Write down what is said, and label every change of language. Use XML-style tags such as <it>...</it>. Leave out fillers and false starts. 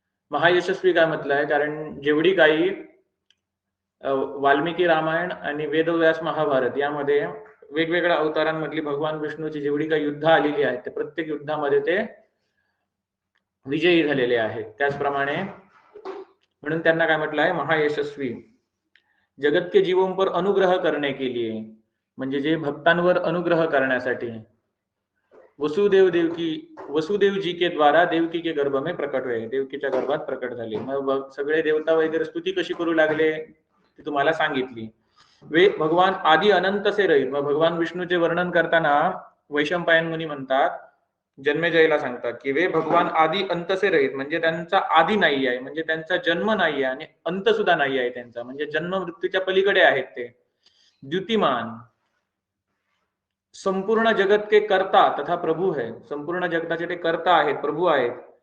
<mr>महायशस्वी काय म्हटलं आहे, कारण जेवढी काही वाल्मिकी रामायण आणि वेदव्यास महाभारत यामध्ये वेगवेगळ्या अवतारांमधली भगवान विष्णूची जेवढी काही युद्ध आलेली आहेत, ते प्रत्येक युद्धामध्ये ते विजयी झालेले आहेत. त्याचप्रमाणे म्हणून त्यांना काय म्हटलं आहे, महायशस्वी.</mr> <hi>जगत के जीवों पर अनुग्रह करने के लिए,</hi> <mr>म्हणजे जे भक्तांवर अनुग्रह करण्यासाठी.</mr> <hi>वसुदेव जी के द्वारा देवकी के गर्भ में प्रकट हुए,</hi> <mr>देवकीच्या गर्भात प्रकट झाले. मग सगळे देवता वगैरे स्तुती कशी करू लागले ती तुम्हाला सांगितली.</mr> <hi>वे भगवान आदि अनंत से रहित.</hi> <mr>मग भगवान विष्णूचे वर्णन करताना वैशंपायन मुनी म्हणतात, जन्मेजयला सांगतात की</mr> <hi>वे भगवान आदि अंत से रहित,</hi> <mr>म्हणजे त्यांचा आदि नाही आहे, म्हणजे त्यांचा जन्म नाही आहे आणि अंत सुद्धा नाही आहे त्यांचा, म्हणजे जन्म मृत्यूच्या पलीकडे आहेत ते.</mr> <hi>द्युतिमान, संपूर्ण जगत के कर्ता तथा प्रभू है,</hi> <mr>संपूर्ण जगताचे ते कर्ता आहेत, प्रभू आहेत.</mr>